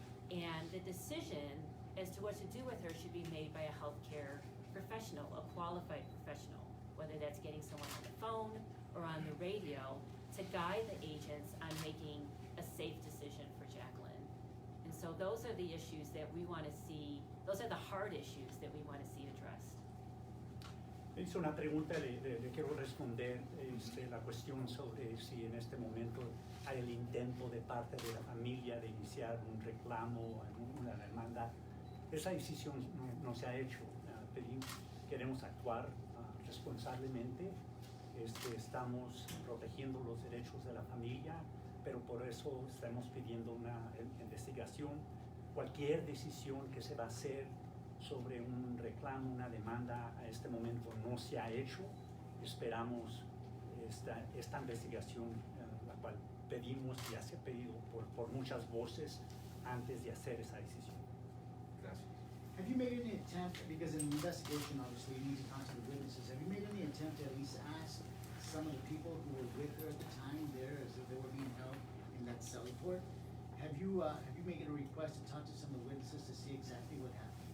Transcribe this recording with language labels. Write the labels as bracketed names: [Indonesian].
[English] and the decision as to what to do with her should be made by a healthcare professional, a qualified professional, whether that's getting someone on the phone or on the radio to guide the agents on making a safe decision for Jakelin. And so those are the issues that we want to see, those are the hard issues that we want to see addressed. [Spanish] Hizo una pregunta, le quiero responder la cuestión sobre si en este momento hay el intento de parte de la familia de iniciar un reclamo, una demanda. Esa decisión no se ha hecho. Queremos actuar responsablemente. Estamos protegiendo los derechos de la familia. pero por eso estamos pidiendo una investigación. Cualquier decisión que se va a hacer sobre un reclamo, una demanda, a este momento no se ha hecho. Esperamos esta investigación, la cual pedimos y ya se ha pedido por muchas voces antes de hacer esa decisión. Gracias. [English] Have you made any attempt, because in the investigation, obviously, you need to talk to the witnesses, have you made any attempt to at least ask some of the people who were with her at the time there as if they were being held in that cell report? Have you made a request to talk to some of the witnesses to see exactly what happened?